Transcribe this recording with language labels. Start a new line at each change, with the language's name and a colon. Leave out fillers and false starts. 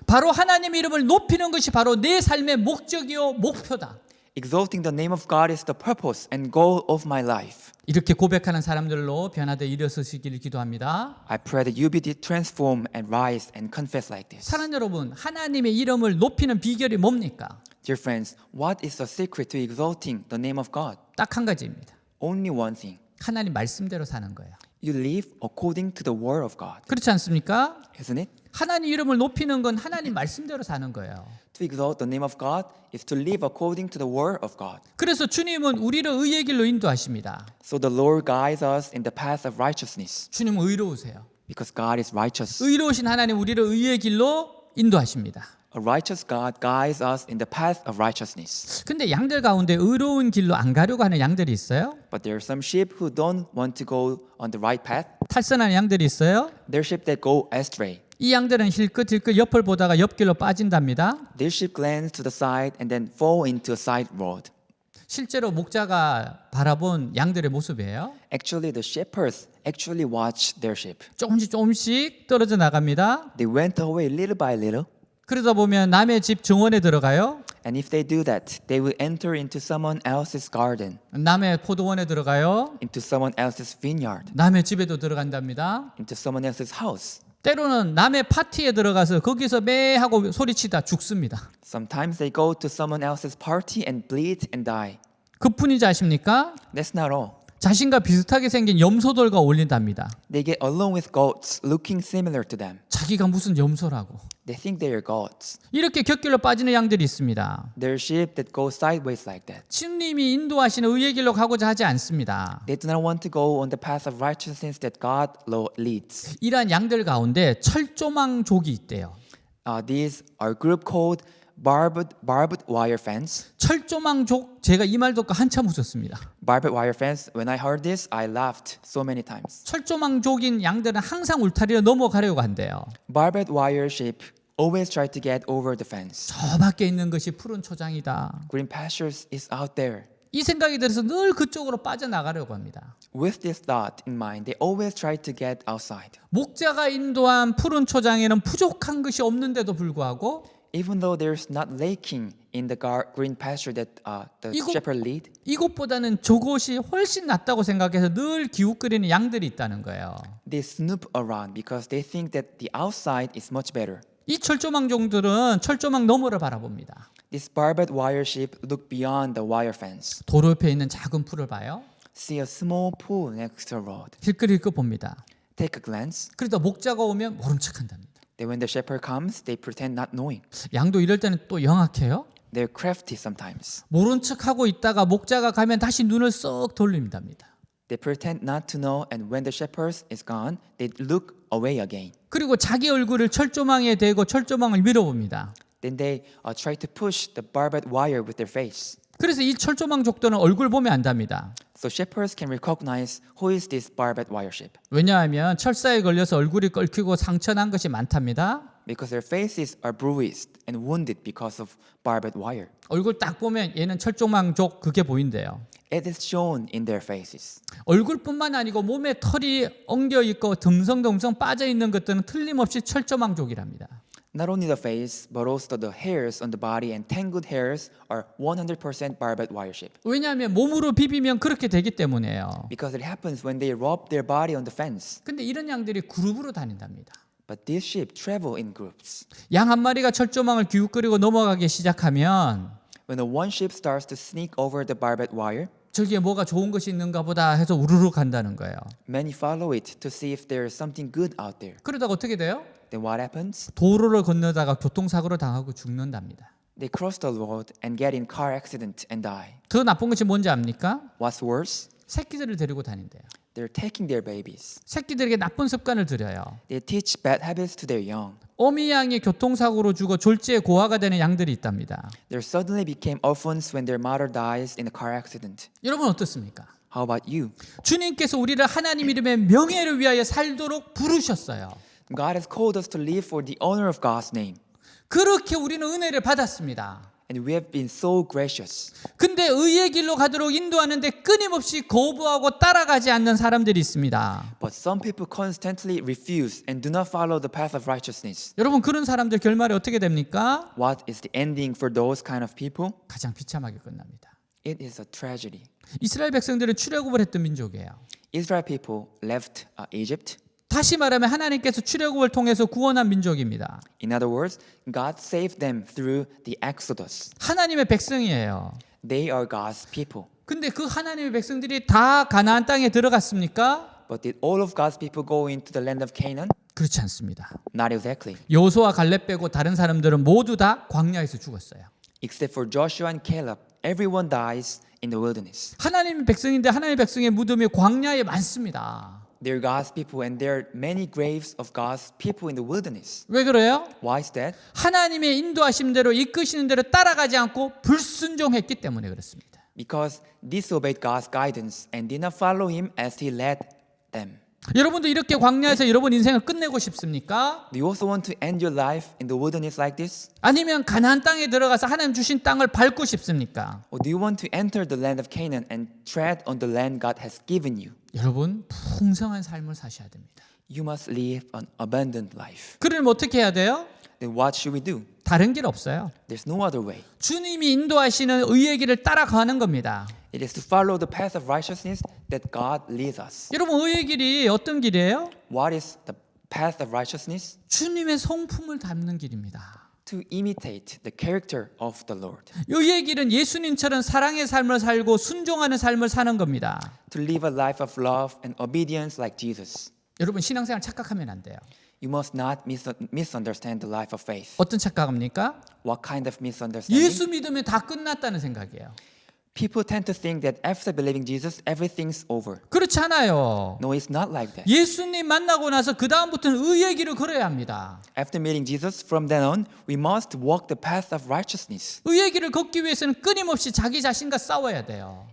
Korean: 바로 하나님의 이름을 높이는 것이 바로 내 삶의 목적이요 목표다.
English: Exalting the name of God is the purpose and goal of my life.
Korean: 이렇게 고백하는 사람들로 변화되어 일어서시기를 기도합니다.
English: I pray that you be transformed and rise and confess like this.
Korean: 사랑하는 여러분, 하나님의 이름을 높이는 비결이 뭡니까?
English: Dear friends, what is the secret to exalting the name of God?
Korean: 딱 한 가지입니다.
English: Only one thing.
Korean: 하나님 말씀대로 사는 거예요.
English: You live according to the word of God.
Korean: 그렇지 않습니까?
English: Isn't it?
Korean: 하나님 이름을 높이는 건 하나님 말씀대로 사는 거예요.
English: To exalt the name of God is to live according to the word of God.
Korean: 그래서 주님은 우리를 의의 길로 인도하십니다.
English: So the Lord guides us in the path of righteousness
Korean: 주님은 의로우세요.
English: because God is righteous.
Korean: 의로우신 하나님 우리를 의의 길로 인도하십니다.
English: A righteous God guides us in the path of righteousness.
Korean: 근데 양들 가운데 의로운 길로 안 가려고 하는 양들이 있어요.
English: But there are some sheep who don't want to go on the right path.
Korean: 탈선하는 양들이 있어요.
English: There are sheep that go astray.
Korean: 이 양들은 힐끗힐끗 옆을 보다가 옆길로 빠진답니다.
English: These sheep glance to the side and then fall into a side road.
Korean: 실제로 목자가 바라본 양들의 모습이에요.
English: Actually, the shepherds actually watched their sheep.
Korean: 조금씩 떨어져 나갑니다.
English: They went away little by little.
Korean: 그러다 보면 남의 집 정원에 들어가요.
English: And if they do that, they will enter into someone else's garden,
Korean: 남의 포도원에 들어가요.
English: into someone else's vineyard,
Korean: 남의 집에도 들어간답니다.
English: into someone else's house.
Korean: 때로는 남의 파티에 들어가서 거기서 매 하고 소리치다 죽습니다.
English: Sometimes they go to someone else's party and bleed and die.
Korean: 그뿐이지 아십니까?
English: That's not all.
Korean: 자신과 비슷하게 생긴 염소들과 어울린답니다.
English: They get along with goats looking similar to them.
Korean: 자기가 무슨 염소라고.
English: They think they are gods.
Korean: 이렇게 곁길로 빠지는 양들이 있습니다.
English: There are sheep that go sideways like that.
Korean: 주님이 인도하시는 의의 길로 가고자 하지 않습니다.
English: They do not want to go on the path of righteousness that God leads.
Korean: 이러한 양들 가운데 철조망족이 있대요.
English: These are group called barbed wire fence.
Korean: 철조망족, 제가 이 말 듣고 한참 웃었습니다.
English: Barbed wire fence. When I heard this, I laughed so many times.
Korean: 철조망족인 양들은 항상 울타리로 넘어가려고 한대요.
English: Barbed wire sheep always try to get over the fence.
Korean: 저 밖에 있는 것이 푸른 초장이다.
English: Green pastures is out there.
Korean: 이 생각이 들어서 늘 그쪽으로 빠져나가려고 합니다.
English: With this thought in mind, they always try to get outside.
Korean: 목자가 인도한 푸른 초장에는 부족한 것이 없는데도 불구하고
English: Even though there's not lacking in the green pasture that the shepherd lead,
Korean: 이곳보다는 저곳이 훨씬 낫다고 생각해서 늘 기웃거리는 양들이 있다는 거예요.
English: they snoop around because they think that the outside is much better.
Korean: 이 철조망종들은 철조망 너머를 바라봅니다.
English: These barbed wire sheep look beyond the wire fence,
Korean: 도로 옆에 있는 작은 풀을 봐요.
English: see a small pool next to the road,
Korean: 힐끗힐끗 봅니다.
English: take a glance.
Korean: 그러다 목자가 오면 모른 척한답니다.
English: Then when the shepherd comes, they pretend not knowing.
Korean: 양도 이럴 때는 또 영악해요.
English: They're crafty sometimes.
Korean: 모른 척하고 있다가 목자가 가면 다시 눈을 쏙 돌립니다.
English: They pretend not to know, and when the shepherd is gone, they look away again.
Korean: 그리고 자기 얼굴을 철조망에 대고 철조망을 밀어봅니다.
English: Then they try to push the barbed wire with their face.
Korean: 그래서 이 철조망족들은 얼굴 보면 안답니다.
English: So shepherds can recognize who is this barbed wire sheep.
Korean: 왜냐하면 철사에 걸려서 얼굴이 끓기고 상처난 것이 많답니다.
English: Because their faces are bruised and wounded because of barbed wire.
Korean: 얼굴 딱 보면 얘는 철조망족 그게 보인대요.
English: It is shown in their faces.
Korean: 얼굴뿐만 아니고 몸에 털이 엉겨 있고 듬성듬성 빠져 있는 것들은 틀림없이 철조망족이랍니다.
English: Not only the face, but also the hairs on the body and tangled hairs are 100% barbed wire sheep.
Korean: 왜냐하면 몸으로 비비면 그렇게 되기 때문이에요.
English: Because it happens when they rub their body on the fence.
Korean: 근데 이런 양들이 그룹으로 다닌답니다.
English: But these sheep travel in groups.
Korean: 양 한 마리가 철조망을 기웃거리고 넘어가기 시작하면
English: When the one sheep starts to sneak over the barbed wire,
Korean: 저기에 뭐가 좋은 것이 있는가 보다 해서 우르르 간다는 거예요.
English: many follow it to see if there is something good out there.
Korean: 그러다가 어떻게 돼요?
English: Then what happens?
Korean: 도로를 건너다가 교통사고를 당하고 죽는답니다.
English: They cross the road and get in car accident and die.
Korean: 더 나쁜 것이 뭔지 압니까?
English: What's worse?
Korean: 새끼들을 데리고 다닌대요.
English: They're taking their babies.
Korean: 새끼들에게 나쁜 습관을 들여요.
English: They teach bad habits to their young.
Korean: 어미 양이 교통사고로 죽어 졸지에 고아가 되는 양들이 있답니다.
English: They suddenly became orphans when their mother dies in a car accident.
Korean: 여러분 어떻습니까?
English: How about you?
Korean: 주님께서 우리를 하나님 이름의 명예를 위하여 살도록 부르셨어요.
English: God has called us to live for the honor of God's name.
Korean: 그렇게 우리는 은혜를 받았습니다.
English: And we have been so gracious.
Korean: 근데 의의 길로 가도록 인도하는데 끊임없이 거부하고 따라가지 않는 사람들이 있습니다.
English: But some people constantly refuse and do not follow the path of righteousness.
Korean: 여러분 그런 사람들 결말이 어떻게 됩니까?
English: What is the ending for those kind of people?
Korean: 가장 비참하게 끝납니다.
English: It is a tragedy.
Korean: 이스라엘 백성들은 출애굽을 했던 민족이에요.
English: Israel people left Egypt.
Korean: 다시 말하면 하나님께서 출애굽을 통해서 구원한 민족입니다.
English: In other words, God saved them through the Exodus.
Korean: 하나님의 백성이에요.
English: They are God's people.
Korean: 근데 그 하나님의 백성들이 다 가나안 땅에 들어갔습니까?
English: But did all of God's people go into the land of Canaan?
Korean: 그렇지 않습니다.
English: Not exactly.
Korean: 여호수아 갈렙 빼고 다른 사람들은 모두 다 광야에서 죽었어요.
English: Except for Joshua and Caleb, everyone dies in the wilderness.
Korean: 하나님의 백성인데 하나님의 백성의 무덤이 광야에 많습니다.
English: They're God's people and there are many graves of God's people in the wilderness.
Korean: 왜 그래요?
English: Why is that?
Korean: 하나님의 인도하심 대로 이끄시는 대로 따라가지 않고 불순종했기 때문에 그렇습니다.
English: Because disobeyed God's guidance and did not follow Him as He led them.
Korean: 여러분도 이렇게 광야에서 여러분 인생을 끝내고 싶습니까?
English: Do you also want to end your life in the wilderness like this?
Korean: 아니면 가나안 땅에 들어가서 하나님 주신 땅을 밟고 싶습니까?
English: Or do you want to enter the land of Canaan and tread on the land God has given you?
Korean: 여러분 풍성한 삶을 사셔야 됩니다.
English: You must live an abundant life.
Korean: 그러면 어떻게 해야 돼요?
English: Then what should we do?
Korean: 다른 길 없어요.
English: There's no other way.
Korean: 주님이 인도하시는 의의 길을 따라가는 겁니다.
English: It is to follow the path of righteousness that God leads us.
Korean: 여러분 의의 길이 어떤 길이에요?
English: What is the path of righteousness?
Korean: 주님의 성품을 닮는 길입니다.
English: To imitate the character of the Lord.
Korean: 의의 길은 예수님처럼 사랑의 삶을 살고 순종하는 삶을 사는 겁니다.
English: To live a life of love and obedience like Jesus.
Korean: 여러분 신앙생활 착각하면 안 돼요.
English: You must not misunderstand the life of faith.
Korean: 어떤 착각입니까?
English: What kind of misunderstanding?
Korean: 예수 믿으면 다 끝났다는 생각이에요.
English: People tend to think that after believing Jesus, everything's over.
Korean: 그렇지 않아요.
English: No, it's not like that.
Korean: 예수님 만나고 나서 그 다음부터는 의의 길을 걸어야 합니다.
English: After meeting Jesus, from then on, we must walk the path of righteousness.
Korean: 의의 길을 걷기 위해서는 끊임없이 자기 자신과 싸워야 돼요.